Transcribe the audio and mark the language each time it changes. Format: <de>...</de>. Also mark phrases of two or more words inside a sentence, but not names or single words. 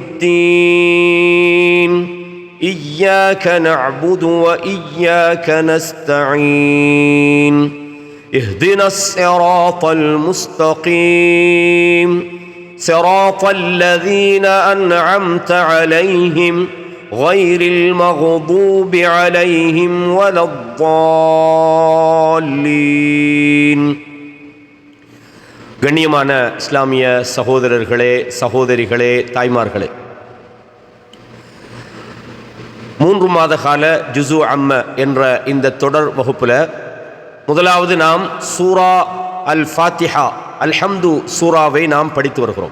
<ar>الدين إياك نعبد وإياك نستعين اهدنا الصراط المستقيم صراط الذين أنعمت عليهم غير المغضوب عليهم ولا الضالين.</ar> <ta>கண்ணியமான இஸ்லாமிய சகோதரர்களே, சகோதரிகளே, தாய்மார்களே, 3 மாத கால ஜுஸு அம்ம என்ற இந்த தொடர் வகுப்பில் முதலாவது நாம் சூரா அல் ஃபாத்திஹா அல்ஹம்து சூராவை நாம் படித்து வருகிறோம்.</ta>